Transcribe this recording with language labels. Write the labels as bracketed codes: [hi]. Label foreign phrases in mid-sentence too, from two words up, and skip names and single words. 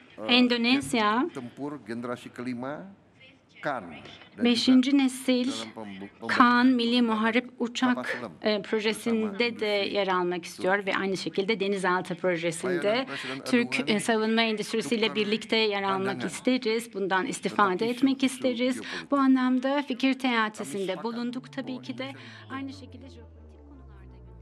[tr] Endonezya, [id] tempur generasi kelima KAN dan 5. juga [tr] nesil [id] dalam [tr] Kaan Milli Muharip Uçak [id] kapal [tr] projesinde de yer almak istiyor ve aynı şekilde denizaltı projesinde [id] Presiden [tr] Türk Erdogan savunma endüstrisiyle birlikte yer almak isteriz. Bundan istifade etmek isteriz. Bu anlamda fikir teatisinde bulunduk tabii ki de aynı şekilde jeopolitik konularda